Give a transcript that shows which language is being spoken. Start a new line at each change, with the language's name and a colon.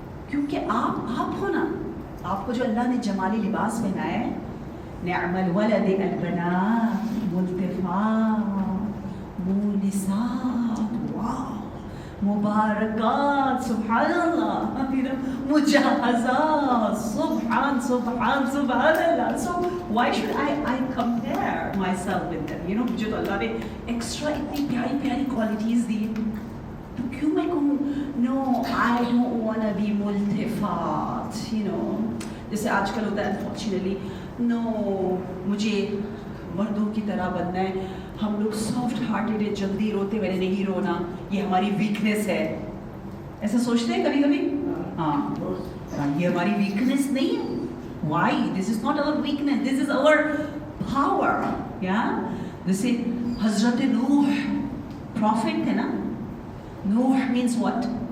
Urdu: کیونکہ آپ ہو نا, آپ کو جو اللہ نے جمالی لباس پہنایا ہے,
Arabic: نعم الولد البنات ملتفات مونسات,
Urdu: واو, مبارکات, سبحان اللہ, مجہزات, سبحان اللہ.
English: So why should I compare myself with them?
Urdu: You know, مجھے تو اللہ نے ایکسٹرا اتنی پیاری پیاری کوالٹیز دی, تو کیوں میں کہوں
English: no, I don't want to be
Urdu: ملتفات, you know, جیسے آج کل ہوتا ہے unfortunately, no, مجھے مردوں کی طرح بننا ہے. ہم لوگ سافٹ ہارٹیڈ ہے, جلدی روتے, میں نے نہیں رونا, یہ ہماری ویکنیس ہے. ایسا سوچتے ہیں کبھی کبھی؟ ہاں, یہ ہماری ویکنیس نہیں ہے.
English: Why? This is not our weakness, this is our power. Yeah?
Urdu: جیسے حضرت نوح prophet تھے نا.
English: Noah means what?